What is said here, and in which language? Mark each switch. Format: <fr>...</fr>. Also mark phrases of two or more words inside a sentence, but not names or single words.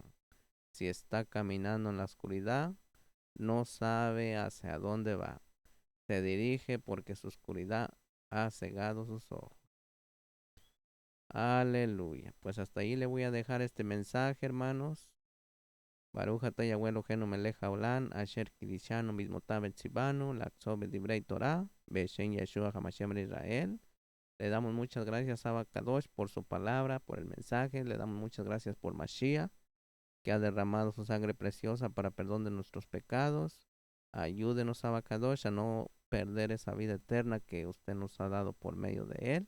<es>Si está caminando en la oscuridad, no sabe hacia dónde va. Se dirige porque su oscuridad ha cegado sus ojos. Aleluya. Pues hasta ahí le voy a dejar este mensaje, hermanos.</es> <he>ברוך אתה יהוה אלוהינו מלך העולם אשר קדשנו במצוותיו וציוונו לעסוק בדברי תורה בשם ישוע המשיח בן ישראל.</he> <es>Le damos muchas gracias a Kadosh por su palabra, por el mensaje. Le damos muchas gracias por Mashiach, que ha derramado su sangre preciosa para perdón de nuestros pecados. Ayúdenos, Abacadosh, a no perder esa vida eterna que usted nos ha dado por medio de él.</es>